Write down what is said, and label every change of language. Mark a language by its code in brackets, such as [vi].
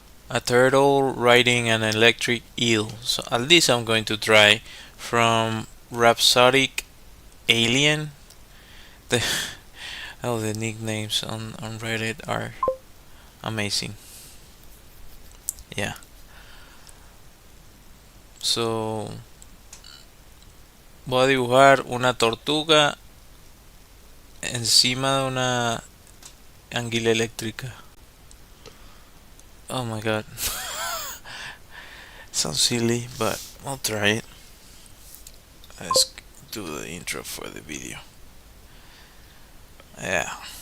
[en] A turtle riding an electric eel. So at least I'm going to try from Rhapsodic Alien. The the nicknames on Reddit are amazing. Yeah. [es] So, voy a dibujar una tortuga encima de una anguila eléctrica. [en] Oh my god. Sounds silly, but I'll try it. Let's do the intro for the video. Yeah.